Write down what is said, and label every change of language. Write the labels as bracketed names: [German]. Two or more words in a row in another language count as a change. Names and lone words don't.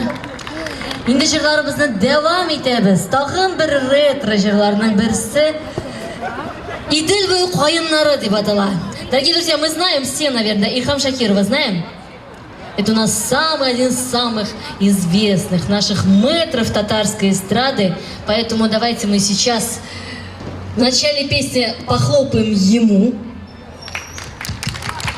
[Tatar] Инде җырларыбызны дәвам итәбез. Тагын бер ретро җырларның берсе «Идел буе каеннары» дип атала. [Russian] Дорогие друзья, мы знаем все, наверное, Ильхам Шакирова знаем. Это у нас один из самых известных наших мэтров татарской эстрады. Поэтому давайте мы сейчас в начале песни похлопаем ему.